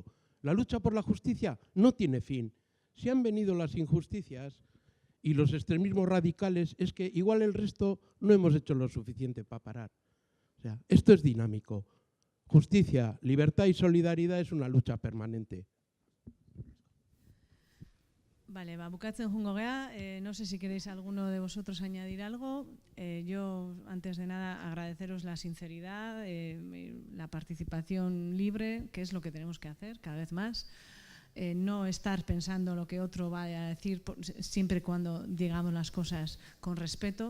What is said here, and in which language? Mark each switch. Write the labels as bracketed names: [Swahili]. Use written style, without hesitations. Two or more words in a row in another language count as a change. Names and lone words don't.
[Spanish] La lucha por la justicia no tiene fin. Si han venido las injusticias y los extremismos radicales, es que igual el resto no hemos hecho lo suficiente para parar. O sea, esto es dinámico. Justicia, libertad y solidaridad es una lucha permanente. Vale, [Basque] bukatzen jungo gea. [Spanish] No sé si queréis alguno de vosotros añadir algo. Yo, antes de nada, agradeceros la sinceridad, la participación libre, que es lo que tenemos que hacer cada vez más. No estar pensando lo que otro va a decir, siempre y cuando digamos las cosas con respeto.